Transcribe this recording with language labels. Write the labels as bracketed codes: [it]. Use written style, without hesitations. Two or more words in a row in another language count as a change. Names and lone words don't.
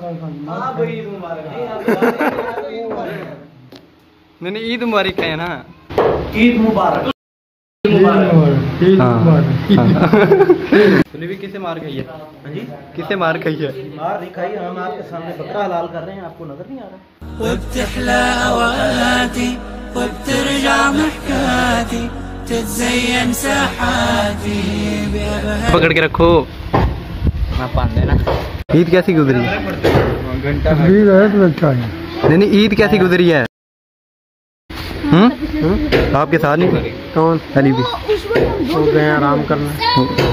[ur] نہیں عید مبارک ہے نا. عید مبارک. تو نے بھی کسے مار کھائی ہے? ہاں جی, کسے مار کھائی ہے? مار نہیں کھائی. ہم آپ کے سامنے بکرا حلال کر رہے ہیں، آپ کو نظر نہیں آ رہا? [ar] وبتحلى اوقاتي وبترجع محكاتي تتزين ساحاتي [ur] پکڑ کے رکھو۔ عید کیسی گزری? نہیں عید کیسی گزری ہے? آپ کے ساتھ نہیں? کون? علی بھی ہو گئے آرام کرنا.